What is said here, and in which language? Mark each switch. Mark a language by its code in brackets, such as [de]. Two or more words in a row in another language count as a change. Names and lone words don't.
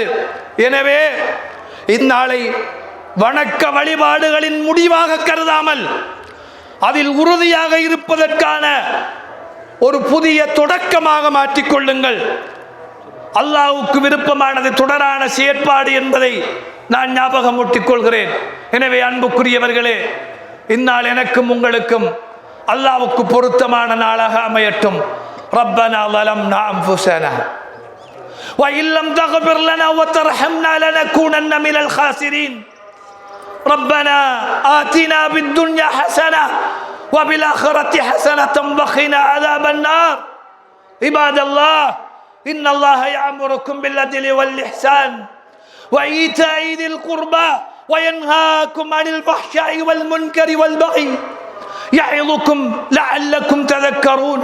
[ta] எனவே இந்நாளை வணக்க வழிபாடுகளின் முடிவாக கருதாமல் அதில் உறுதியாக இருப்பதற்கான ஒரு புதிய தொடக்கமாக மாற்றிக்கொள்ளுங்கள். அல்லாஹ்வுக்கு விருப்பமானது தொடரான செயற்பாடு என்பதை நான் ஞாபகம் ஊட்டிக் கொள்கிறேன். எனவே அன்புக்குரியவர்களே, இந்நாள் எனக்கும் உங்களுக்கும் அல்லாஹ்வுக்கு பொருத்தமான நாளாக அமையட்டும். [ar] ரப்பனா ظلمنا أنفسنا وإن لم تغفر لنا وترحمنا لنكونن من الخاسرين. ربنا آتنا بالدنيا حسنة وبالآخرة حسنة وقنا عذاب النار. عباد الله، إن الله يأمركم بالعدل والإحسان وإيتاء ذي القربى وينهاكم عن الفحشاء والمنكر والبغي يعظكم لعلكم تذكرون.